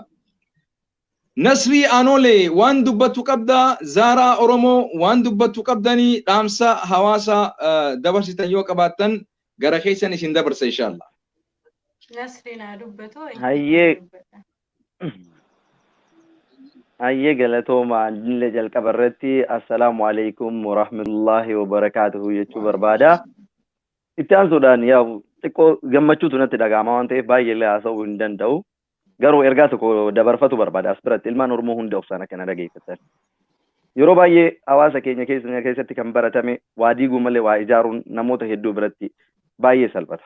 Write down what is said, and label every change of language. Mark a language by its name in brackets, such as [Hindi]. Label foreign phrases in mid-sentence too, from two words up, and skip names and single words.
[Oromo] Nasrii Anoole waan dubbatu qabda Zaaraa Oromoo waan dubbatu qabdanii dhaamsa hawaasa dabarsitan yoo qabaattan gara keessan isin dabarsa inshallah. Nasrii naa dubbatu. Hayyee galatooma illee jalqabarratti [Arabic] السلام عليكم ورحمة الله وبركاته [Oromo] jechuu barbaada. Itti aansuudhaan yaa xiqqoo gammachuutu natti dhaga'ama waan ta'eef baay'ee illee haasa'uu hin danda'u. Garuu ergaa tokko dabarfatu barbaada as biratti ilmaan Oromoo hunda obsaan akkana dhageeffatan. Yeroo baay'ee hawaasa keenya keessatti kan baratame waa diiguu malee waa ijaaruun namoota hedduu biratti baay'ee salphata.